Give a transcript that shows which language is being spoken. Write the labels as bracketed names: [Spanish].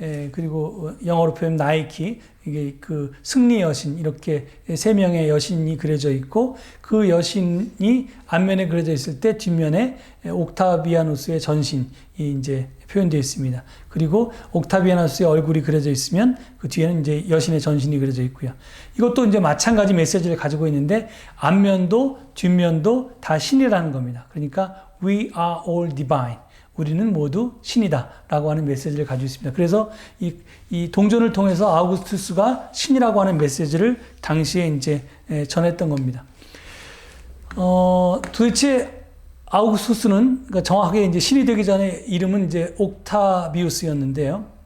[Korean] 그리고 영어로 표현 나이키, 이게 그 승리 여신, 이렇게 세 명의 여신이 그려져 있고, 그 여신이 앞면에 그려져 있을 때 뒷면에 옥타비아누스의 전신이 이제 표현되어 있습니다. 그리고 옥타비아누스의 얼굴이 그려져 있으면 그 뒤에는 이제 여신의 전신이 그려져 있고요. 이것도 이제 마찬가지 메시지를 가지고 있는데, 앞면도 뒷면도 다 신이라는 겁니다. 그러니까 [English] we are all divine. [Korean] 우리는 모두 신이다 라고 하는 메시지를 가지고 있습니다. 그래서 이 동전을 통해서 아우구스투스가 신이라고 하는 메시지를 당시에 이제 전했던 겁니다. 도대체 아우구스투스는, 그러니까 정확하게 이제 신이 되기 전에 이름은 이제 옥타비우스였는데요.